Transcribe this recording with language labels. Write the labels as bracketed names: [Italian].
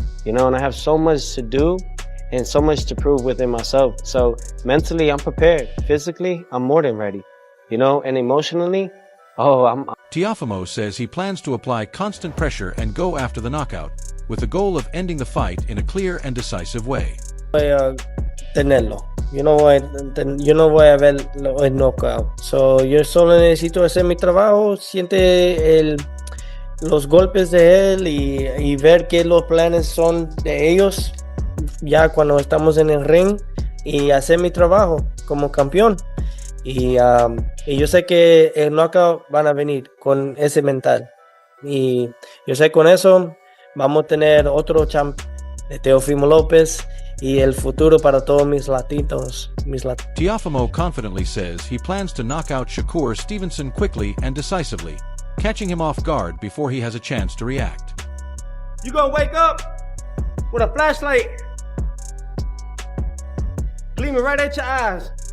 [English] You know, and I have so much to do and so much to prove within myself. So mentally, I'm prepared. Physically, I'm more than ready. You know, and emotionally, Teofimo says he plans to apply constant pressure and go after the knockout, with the goal of ending the fight in a clear and decisive way. [Spanish] Tenerlo. Yo no voy a ver el knockout. So, yo solo necesito hacer mi trabajo, siente los golpes de él y ver qué los planes son de ellos ya cuando estamos en el ring y hacer mi trabajo como campeón. Y yo sé que el knockout van a venir con ese mental. Y yo sé con eso vamos a tener otro champ de Teofimo Lopez y el futuro para todos mis latinos. [English] Teofimo confidently says he plans to knock out Shakur Stevenson quickly and decisively, catching him off guard before he has a chance to react. You gonna wake up with a flashlight gleaming right at your eyes.